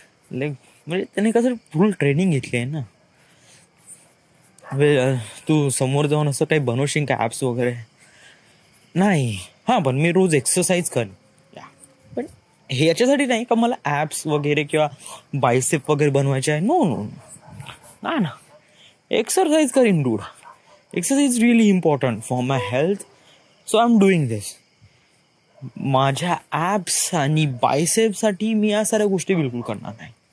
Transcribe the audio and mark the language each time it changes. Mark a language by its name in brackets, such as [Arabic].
[Marathi] म्हणजे त्याने कसं फुल ट्रेनिंग घेतली आहे ना. तू समोर जाऊन असं काही बनवशील का ॲप्स वगैरे? नाही. पण मी रोज एक्सरसाइज कर. पण हे याच्यासाठी नाही का मला ॲप्स वगैरे किंवा बायसेप वगैरे बनवायचे आहे. नो ना, एक्सरसाइज करीन dude. [English] Exercise really important for my health. So I am doing this. [Marathi] माझ्या ॲप्स आणि बायसेपसाठी मी या साऱ्या गोष्टी बिलकुल करणार नाही.